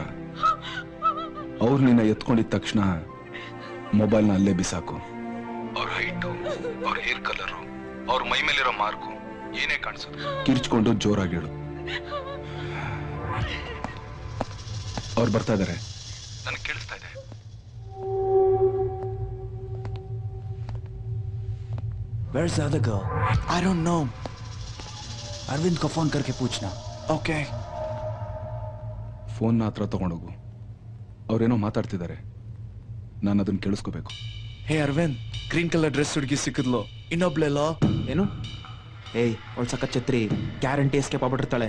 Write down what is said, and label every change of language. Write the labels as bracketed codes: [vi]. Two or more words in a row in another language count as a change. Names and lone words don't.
[kn] ಅವ್ರು ನಿನ್ನ ಎತ್ಕೊಂಡಿದ ತಕ್ಷಣ ಮೊಬೈಲ್ನ ಅಲ್ಲೇ ಬಿಸಾಕು. ಅವ್ರ ಹೈಟು, ಅವ್ರ [en] hair colour, [kn] ಅವ್ರ ಮೈ ಮೇಲಿರೋ ಮಾರ್ಕು ಏನೇ ಕಾಣಿಸೋದು ಕಿರ್ಚ್ಕೊಂಡು ಜೋರಾಗಿ ಹೇಳು. ಅವ್ರು ಬರ್ತಾ ಇದಾರೆ, ನನಗೆ ಕೇಳಿಸ್ತಾ ಇದೆ. [en] Where's the other girl? I don't know. [hi] अरविंद को फोन करके पूछना. Okay. [kn] ಫೋನ್ನ ಹತ್ರ ತಗೊಂಡೋಗು. ಅವ್ರೇನೋ ಮಾತಾಡ್ತಿದ್ದಾರೆ, ನಾನು ಅದನ್ನ ಕೇಳಿಸ್ಕೋಬೇಕು. ಹೇ ಅರವಿಂದ್, [en] green colour dress [kn] ಹುಡುಗಿ ಸಿಕ್ಕಿದ್ಲು. ಇನ್ನೊಬ್ಳೆಲ್ಲ ಏನು? ಏಯ್, ಅವಳು ಸಕ್ಕ ಛತ್ರಿ, [en] guarantee escape [kn] ಆಗ್ಬಿಟ್ಟಿರ್ತಾಳೆ.